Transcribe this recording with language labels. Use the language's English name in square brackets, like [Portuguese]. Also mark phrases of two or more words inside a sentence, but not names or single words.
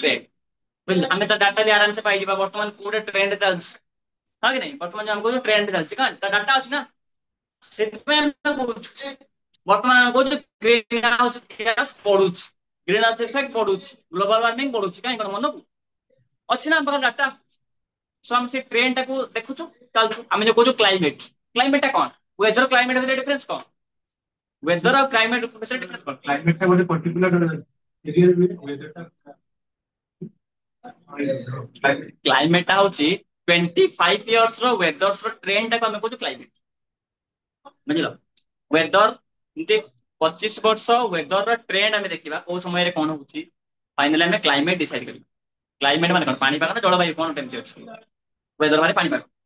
[Odia] ଟ୍ରେଣ୍ଡ ବୁଝିଲେ ଆମେ ତା ଡାଟା ବି ଆରାମସେ ପାଇଯିବା ବର୍ତ୍ତମାନ କୋଉଟା ଟ୍ରେଣ୍ଡ ଚାଲିଛି ହଁ କି ନାଇଁ ବର୍ତ୍ତମାନ ଯୋଉ ଆମେ କହୁଛୁ ଟ୍ରେଣ୍ଡ ଚାଲିଛି କାରଣ ତା ଡାଟା ଅଛି ନା ସେଥିପାଇଁ ଆମେ କହୁଛୁ ବର୍ତ୍ତମାନ ଆମେ କହୁଛୁ [English] green house gas [Odia] ପଡୁଛି [English] green house effect [Odia] ପଡୁଛି [English] global warming [Odia] ପଡୁଛି କାହିଁ କଣ ମନକୁ ଅଛି ନା ଆମ ପାଖରେ ଡାଟା ସो ଆମେ ସେ ଟ୍ରେଣ୍ଡ ଟାକୁ ଦେଖୁଛୁ ଚାଲୁଛୁ ଆମେ ଯୋଉ କହୁଛୁ [English] climate climate [Odia] ଟା କଣ [English] weather climate [Odia] ଭିତରେ ଡିଫରେନ୍ସ କଣ ୱେଦର ଆଉ କ୍ଲାଇମେଟ ଭିତରେ ଡିଫରେନ୍ସ କଣ [Hindi] क्लाइमेट का बोले [English] particular area [Hindi] में वेदर का क्लाइमेट [Odia] କ୍ଲାଇମେଟ ଟା ହଉଛି 25 ଇୟର୍ସ ର ୱେଦର୍ସ ର ଟ୍ରେଣ୍ଡ ଟାକୁ ଆମେ କହୁଛୁ କ୍ଲାଇମେଟ ବୁଝିଲ ୱେଦର ଏମିତି 25 ବର୍ଷ ୱେଦର ର ଟ୍ରେଣ୍ଡ ଆମେ ଦେଖିବା କୋଉ ସମୟରେ କଣ ହଉଛି ଫାଇନାଲି ଆମେ [English] climate decide [Odia] କରିବା କ୍ଲାଇମେଟ ମାନେ କଣ ପାଣିପାଗ ନା ଜଳବାୟୁ କଣ କେମିତି ଅଛି ୱେଦର ମାନେ ପାଣିପାଗ